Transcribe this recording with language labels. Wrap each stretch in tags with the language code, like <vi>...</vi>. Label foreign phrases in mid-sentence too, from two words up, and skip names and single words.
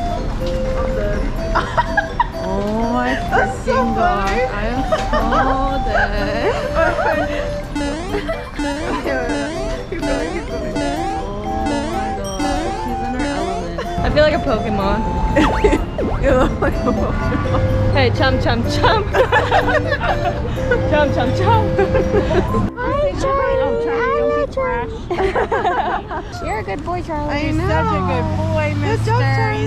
<en>Oh my That's so freaking god. funny. I am so dead. Keep going, keep going. Oh my god. She's in her element. I feel like a Pokemon. You look like a Pokemon. Hey, chum chum chum. Chum chum chum. Hi, Charlie. Don't be trash. You're a good boy, Charlie. I know. Such a good boy, mister. job, Charlie.</en>